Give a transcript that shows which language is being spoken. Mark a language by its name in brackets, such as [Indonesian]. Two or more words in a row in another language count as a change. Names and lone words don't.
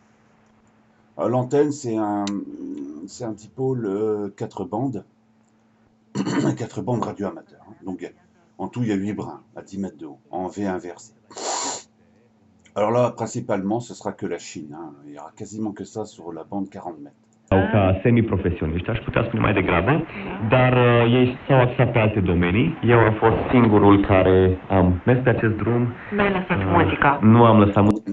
[French] L'antenne, c'est un dipôle 4 bandes. 4 bandes radio-amateurs. Hein. Donc, en tout, il y a 8 brins à 10 mètres de haut, en V inversé. Alors là, principalement, ce sera que la Chine. Hein. Il n'y aura quasiment que ça sur la bande 40 mètres. [Romanian] Ca semi-profesioniști, aș putea spune mai degrabă, dar ei s-au axat pe alte domenii. Eu am fost singurul care am mers pe acest drum. Mi-ai lăsat muzica. Nu am lăsat muzica.